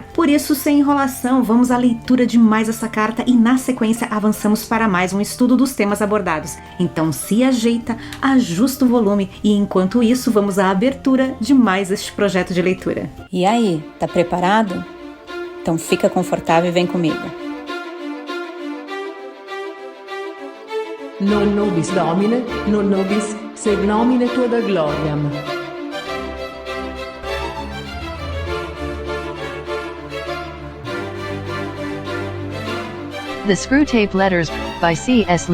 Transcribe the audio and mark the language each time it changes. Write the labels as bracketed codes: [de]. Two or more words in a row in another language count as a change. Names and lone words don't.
[pt] Por isso, sem enrolação, vamos à leitura de mais essa carta e na sequência avançamos para mais um estudo dos temas abordados. Então se ajeita, ajusta o volume e enquanto isso vamos à abertura de mais este projeto de leitura. E aí, tá preparado? Então fica confortável e vem comigo. [la] Non nobis Domine, non nobis sed nomine tua da gloriam. [en] The Screwtape Letters, by C.S.